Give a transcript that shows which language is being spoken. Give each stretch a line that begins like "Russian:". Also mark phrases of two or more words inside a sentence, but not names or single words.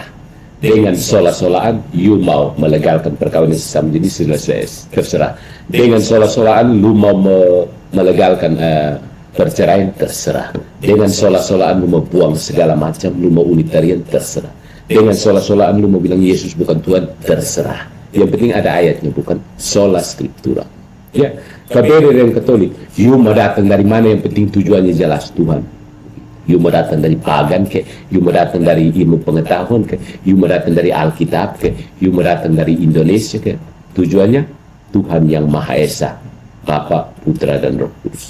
Indonesian: Dengan sola-solaan, you mau melegalkan perkawinan sesama jenis terserah. Dengan sola-solaan, lu mau melegalkan perceraian terserah. Dengan sola-solaan lu mau buang segala macam, lu mau unitarian terserah. Dengan sola-solaan lu mau bilang Yesus bukan Tuhan terserah. Yang penting ada ayatnya, bukan
Latin: sola scriptura.
Indonesian: Ya, berbeda dengan Katolik. You mau datang dari mana, yang penting tujuannya jelas Tuhan. You mau datang dari pagan ke, you mau datang dari ilmu pengetahuan ke, you mau datang dari Alkitab ke, you mau datang dari Indonesia ke, tujuannya Tuhan yang Maha Esa, Bapa, Putra dan Roh Kudus.